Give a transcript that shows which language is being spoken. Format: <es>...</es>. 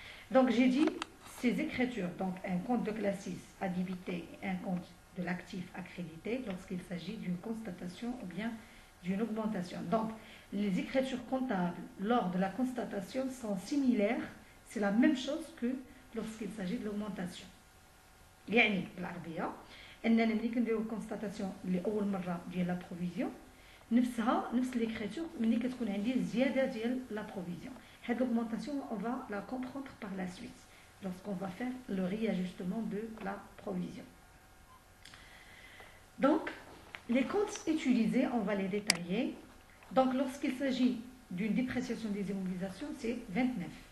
<fr>Donc j'ai dit ces écritures, donc un compte de classe 6 à débiter et un compte de l'actif à créditer lorsqu'il s'agit d'une constatation ou bien d'une augmentation. Donc les écritures comptables lors de la constatation sont similaires, c'est la même chose que lorsqu'il s'agit de l'augmentation.</fr> <ar>يعني بالعربية أننا ملي كنديرو الكونستاتاسيون لأول مرة ديال لا بروفيزيون نفس ليكريتور ملي كتكون عندي زيادة ديال لا بروفيزيون. هاد</ar> <fr>l'augmentation on va la comprendre par la suite lorsqu'on va faire le réajustement de la provision. Donc les comptes utilisés, on va les détailler. Donc lorsqu'il s'agit d'une dépréciation des immobilisations, c'est 29.</fr>